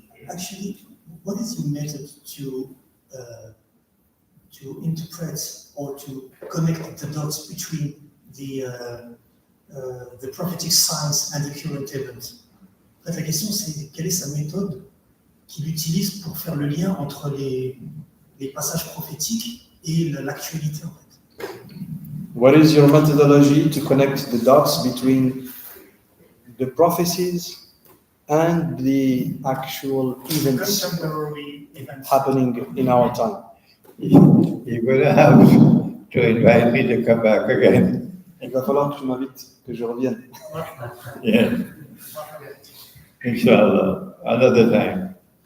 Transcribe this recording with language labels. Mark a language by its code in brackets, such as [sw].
[en] Actually, what is your method to interpret or to connect the dots between the prophetic signs and the current event? [fr] En fait, la question, c'est quelle est sa méthode qu'il utilise pour faire le lien entre les passages prophétiques et l'actualité, en fait. [en] What is your methodology to connect the dots between the prophecies and the actual events Contemporary events. happening in our time? You're going to have to invite me to come back again. [fr] Il va falloir que tu m'invites, que je revienne. [en] Yeah. Inshallah, another time.